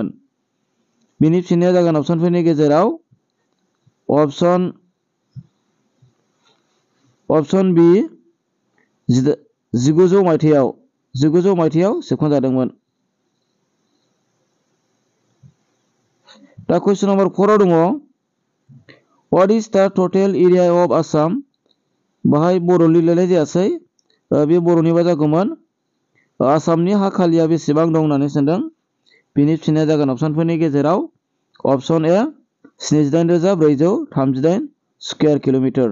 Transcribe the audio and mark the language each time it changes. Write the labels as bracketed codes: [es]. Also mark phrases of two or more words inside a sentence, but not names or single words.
[brx] बिनि फिननाया जागोन अपसनफोरनि गेजेराव अपसन बि 1900 मायथाइयाव सेबखांजादोंमोन। दा कुइसन नम्बर 4 आव दङ [en] What is the total area of Assam? [brx] बाहाय बर' लिरलायनाय जायासै, बे बर'निबा जागौमोन आसामनि हा खालिया बेसेबां दं होननानै सोंदों। बिनि फिननाया जागोन अपसनफोरनि गेजेराव अपसन ए 78,438 स्कुवेर किल'मिटार।